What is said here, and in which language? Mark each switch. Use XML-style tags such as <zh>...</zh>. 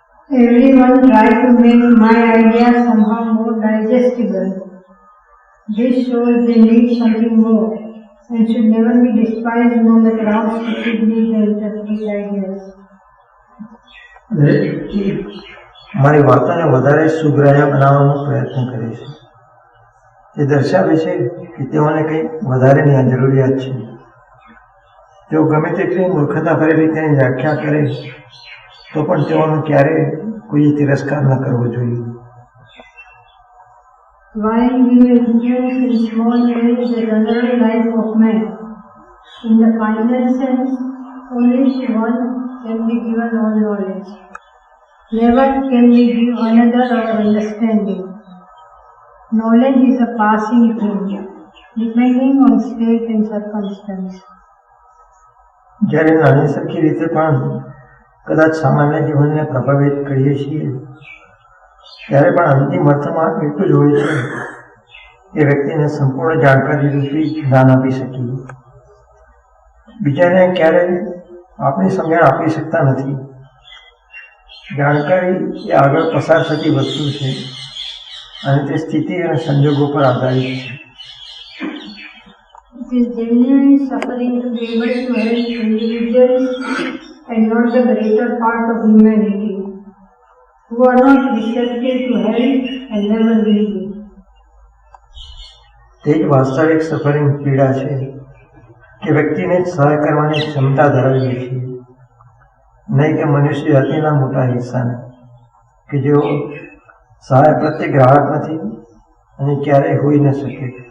<en>Everyone try to make my idea somehow more digestible. This shows they need something more and should never be despised no matter how stupidly they interpret ideas.</en> <gu>દરેક વ્યક્તિ મારી વાતોને વધારે સુગ્રાહ્ય બનાવવાનો પ્રયત્ન કરે છે. તે દર્શાવે છે કે તેઓને કંઈક વધારેની જરૂરિયાત છે. તેઓ ગમે તેટલી મૂર્ખતા ભરેલી તેની વ્યાખ્યા કરે તો પણ તેઓનો ક્યારેય કોઈએ તિરસ્કાર ન કરવો જોઈએ.</gu> <en>While we may influence in small ways the general life of man, in the final sense, only to one can be given all knowledge. Never can we give another our understanding. Knowledge is a passing thing, depending on state and circumstance.</en> <gu>જ્યારે નાની સરખી રીતે પણ કદાચ સામાન્ય જીવનને પ્રભાવિત કરીએ છીએ ત્યારે પણ અંતિમ અર્થમાં એટલું જ હોય છે કે વ્યક્તિને સંપૂર્ણ જાણકારી રૂપી જ્ઞાન આપી શકીએ. બીજાને ક્યારેય આપણી સમજણ આપી શકતા નથી. જાણકારી એ આગળ પસાર થતી વસ્તુ છે અને તે સ્થિતિ અને સંજોગો પર આધારિત છે.</gu> <en>It is genuine suffering to be able to help individuals and not the greater part of humanity, who are not receptive to help and never will be.</en> <gu>તે જ વાસ્તવિક સફરિંગ પીડા છે કે વ્યક્તિને જ સહાય કરવાની ક્ષમતા ધરાવીએ છીએ, નહીં કે મનુષ્ય જાતિના મોટા હિસ્સાને કે જેઓ સહાય પ્રત્યે ગ્રાહક નથી અને ક્યારેય હોઈ ન શકે.</gu>